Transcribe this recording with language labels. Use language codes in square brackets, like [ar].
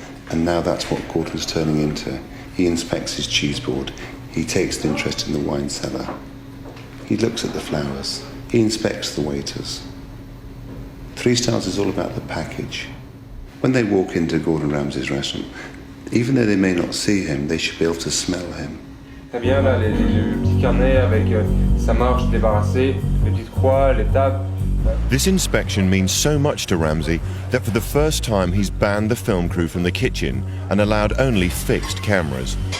[en] And now that's what Gordon's turning into. He inspects his cheese board. He takes an interest in the wine cellar. He looks at the flowers. He inspects the waiters. 3 stars is all about the package. When they walk into Gordon Ramsay's restaurant, even though they may not see him, they should be able to smell him. [fr] Très bien, là, le petit carnet avec sa marche débarrassée, les petites croix, les tables. [en] This inspection means so much to Ramsay that for the first time he's banned the film crew from the kitchen and allowed only fixed cameras.